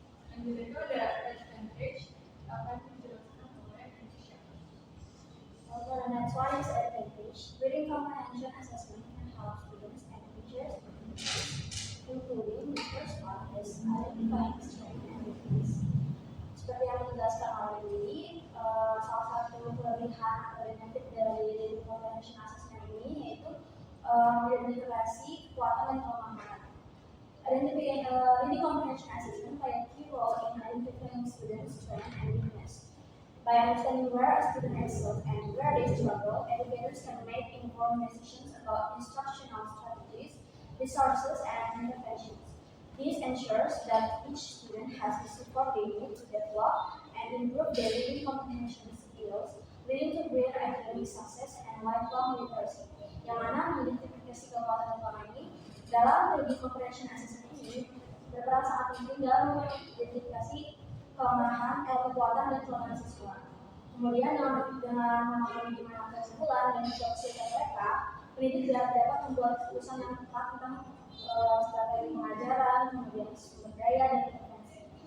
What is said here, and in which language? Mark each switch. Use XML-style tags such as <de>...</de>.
<id>Lanjut itu ada advantage akan dijelaskan oleh Indonesia.</id> <en>Also, the next one is advantage. Reading comprehension assessment can help students and teachers, including the first one is identifying strength and weakness.</en> <id>Seperti yang dijelaskan oleh Willy, salah satu kelebihan atau benefit dari reading comprehension assessment ini yaitu mengidentifikasi kekuatan dan kelemahan.</id> <en>Reading comprehension assessment play a key role in identifying students' strength and weakness. By understanding where a student excels and where they struggle, educators can make informed decisions about instructional strategies, resources, and interventions. This ensures that each student has the support they need to develop and improve their reading comprehension skills, leading to greater academic success and lifelong literacy.</en> <id>Yang mana mengidentifikasi kekuatan dan ini dalam reading comprehension assessment ini berperan sangat penting dalam mengidentifikasi kekuatan dan kelemahan siswa. Kemudian dengan memahami gimana kesimpulan dan instruksi mereka, pendidik dapat membuat keputusan yang tepat tentang strategi pengajaran, kemudian sumber daya dan intervensi.</id>